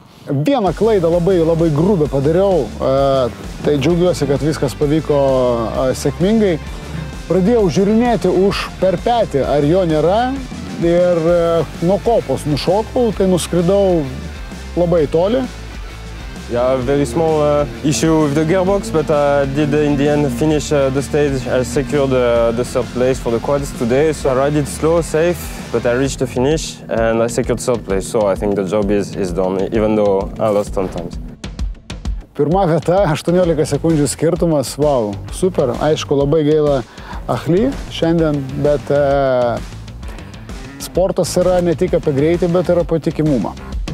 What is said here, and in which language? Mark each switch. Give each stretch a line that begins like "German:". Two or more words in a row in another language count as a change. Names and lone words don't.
Lithuanian: Vieną klaidą labai grubę padariau, tai džiaugiuosi, kad viskas pavyko sėkmingai. Pradėjau žiūrinėti per petį, ar jo nėra, ir nuo kopos nušokau, tai nuskridau labai toli.
English: Yeah, very small issue with the gearbox, but I did in the end finish the stage. I secured the 3rd place for the quads today, so I ride it slow, safe, but I reached the finish and I secured 3rd place, so I think the job is done, even though I lost sometimes.
Lithuanian: Pirma vieta, 18 sekundžių skirtumas, wow, super, aišku, labai gaila Achly šiandien, bet sportas yra ne tik apie greitį, bet ir apie patikimumą.